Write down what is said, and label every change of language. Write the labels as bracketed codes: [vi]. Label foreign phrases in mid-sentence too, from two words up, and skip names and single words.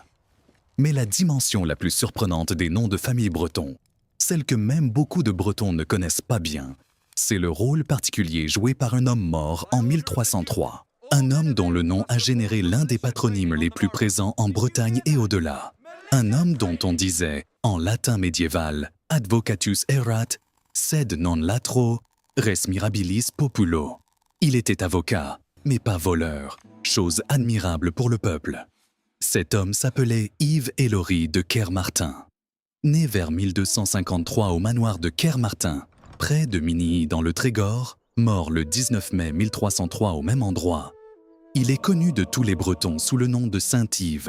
[fr] Mais la dimension la plus surprenante des noms de famille bretons, celle que même beaucoup de Bretons ne connaissent pas bien, c'est le rôle particulier joué par un homme mort en 1303. Un homme dont le nom a généré l'un des patronymes les plus présents en Bretagne et au-delà. Un homme dont on disait, en latin médiéval, [la] advocatus erat, sed non latro, res mirabilis populo. [fr] Il était avocat, mais pas voleur, chose admirable pour le peuple. Cet homme s'appelait Yves Hélory de Kermartin. Né vers 1253 au manoir de Kermartin, près de Minilly dans le Trégor, mort le 19 mai 1303 au même endroit, il est connu de tous les Bretons sous le nom de Saint-Yves.